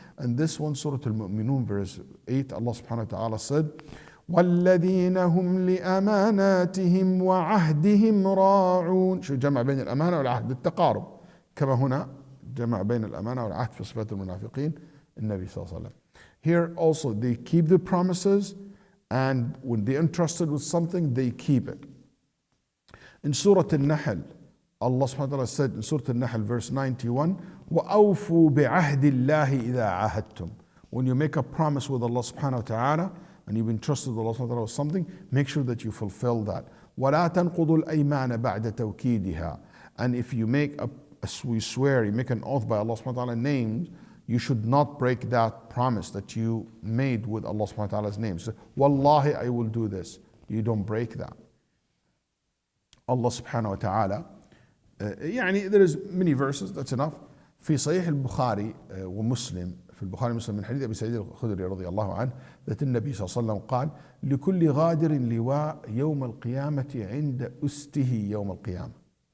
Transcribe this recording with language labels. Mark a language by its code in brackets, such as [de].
[en] And this one, Surah Al-Mu'minun, verse 8, Allah subhanahu wa ta'ala said, [ar] وَالَّذِينَ هُمْ لِأَمَانَاتِهِمْ وَعَهْدِهِمْ رَاعُونَ. شو جمع بين الأمانة والعهد؟ التقارب. كما هنا جمع بين الأمانة والعهد في صفات المنافقين النبي صلى الله عليه وسلم. [en] Here also they keep the promises, and when they're entrusted with something, they keep it. In Surah Al-Nahl, Allah subhanahu wa ta'ala said in Surah Al-Nahl, verse 91, [ar] وَأَوْفُوا بِعَهْدِ اللَّهِ إِذَا عَاهَدتُّمْ. [en] When you make a promise with Allah subhanahu wa ta'ala, and you've been trusted with Allah subhanahu wa ta'ala with something, make sure that you fulfill that. [ar] وَلَا تَنْقُضُوا الْأَيْمَانَ بَعْدَ تَوْكِيدِهَا. [en] And if you make we swear, you make an oath by Allah subhanahu wa ta'ala names, you should not break that promise that you made with Allah subhanahu wa ta'ala's name. So, Wallahi, I will do this. You don't break that. Allah subhanahu wa ta'ala, there is many verses, that's enough. [ar] في صحيح البخاري ومسلم، في البخاري ومسلم من حديث أبي سعيد الخدري رضي الله عنه، that النبي صلى الله عليه وسلم قال: لكل غادر لواء يوم القيامة عند أسته يوم القيامة.